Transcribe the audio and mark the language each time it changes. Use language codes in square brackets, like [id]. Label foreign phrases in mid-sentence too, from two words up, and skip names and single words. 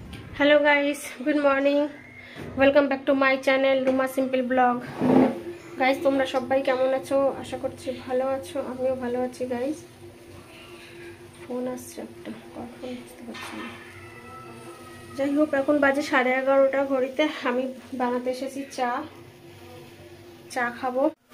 [en] Hello guys, good morning. Welcome back to my channel Ruma Simple Blog. [bn] गाइस তোমরা সবাই কেমন আছো? আশা করছি ভালো আছো। আমিও ভালো আছি গাইস। ফোন আসছে একটা, কখন বুঝতে পারছি না। যাই হোক, এখন বাজে 11:30 ঘড়িতে। আমি বানাতে এসেছি চা খাবো।